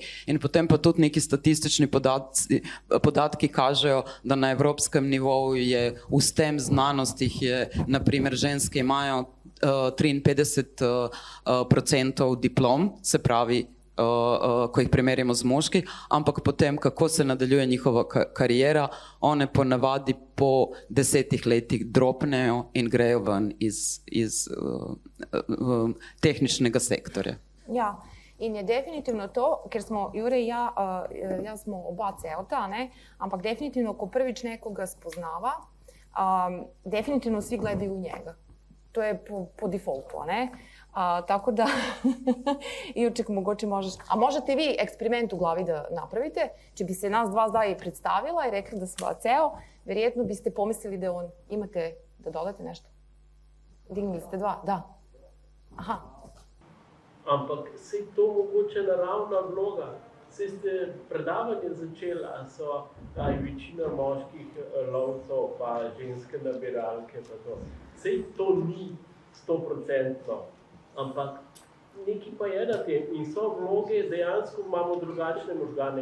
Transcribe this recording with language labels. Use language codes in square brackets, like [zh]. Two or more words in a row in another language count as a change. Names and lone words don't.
[sl] In potem pa tudi neki statistični podatki kažejo, da na evropskem nivoju je v STEM znanostih je, naprimer, ženske imajo 53% diplom, se pravi, ko jih primerjamo z moški, ampak potem, kako se nadaljuje njihova karijera, one ponavadi po 10 letih dropnejo in grejo ven iz tehničnega sektorja. Ja, in je definitivno to, ker smo Jure in ja smo oba celta, ne? Ampak definitivno, ko prvič nekoga spoznava, definitivno [sr] svi gledaju u njega. [sl] To je po defaultu, ne? Tako da, Jurček, mogoče možeš... [sr] A možete vi eksperiment u glavi da napravite? [sl] Če bi se nas dva zdaj predstavila i rekli da smo ceo, verjetno biste pomislili da on... [sr] Imate da dodate nešto? Dignili ste dva? Da. Aha. [sl] Ampak se to mogoče naravna vloga. Se ste predavanje začeli, a je večina moških lovcev, pa ženske nabiralke, pa to. Se to ni 100%, ampak nekaj pa je na tem in so vloge, dejansko imamo drugačne možgane.